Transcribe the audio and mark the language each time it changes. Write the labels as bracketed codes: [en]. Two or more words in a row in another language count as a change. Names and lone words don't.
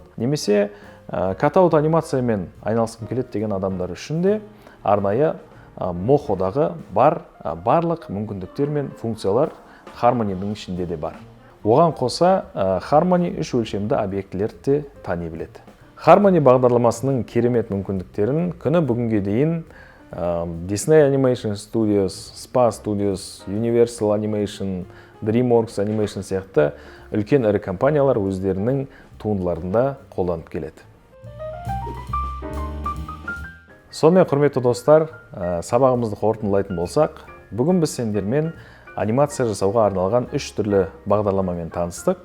[kk] Немесе катаут анимациямен айналысқым келеді деген адамдар үшін де арнайы Mohoдағы барлық мүмкіндіктер мен функциялар Harmony'дің ішінде де бар. Оған қоса Harmony үш өлшемді объектілерді де тани біледі. Harmony бағдарламасының керемет мүмкіндіктерін күні бүгінге дейін Disney Animation Studios, Spa Studios, Universal Animation, DreamWorks Animation сияқты үлкен ірі компаниялар өздерінің туындыларында қолданып келеді. Сонымен, құрметті достар, сабағымызды қорытындылайтын болсақ, бүгін біз сендермен анимация жасауға арналған үш түрлі бағдарламамен таныстық.